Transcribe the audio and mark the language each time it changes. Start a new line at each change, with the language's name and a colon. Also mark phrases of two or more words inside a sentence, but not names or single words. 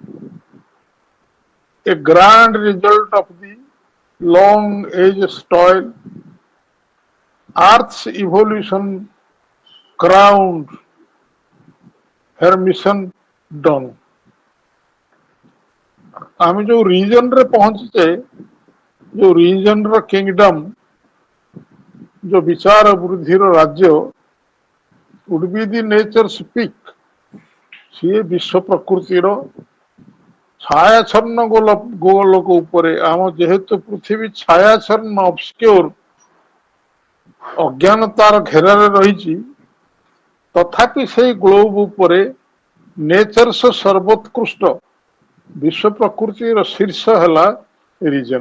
English: a grand result of the long ages toil, Earth's evolution crowned, her mission done.
Odia: ଆମେ ଯୋଉ ରିଜନରେ ପହଞ୍ଚିଛେ, ଯୋଉ
English: reasonର kingdom,
Odia: ଯୋଉ ବିଚାର ବୃଦ୍ଧିର
English: ରାଜ୍ୟ would be the nature's peak,
Odia: ସିଏ ବିଶ୍ୱ ପ୍ରକୃତିର ଛାୟାଚ୍ଛନ୍ନ ଗୋଲୋକ ଉପରେ, ଆମ ଯେହେତୁ ପୃଥିବୀ ଛାୟାଚ୍ଛନ୍ନ ଅବସ୍କ୍ୟୁର ଅଜ୍ଞାନତାର ଘେରରେ ରହିଛି, ତଥାପି ସେଇ ଗ୍ଲୋବ ଉପରେ ନେଚର୍ସ ସର୍ବୋତ୍କୃଷ୍ଟ ବିଶ୍ୱ ପ୍ରକୃତିର ଶୀର୍ଷ ହେଲା ରିଜନ।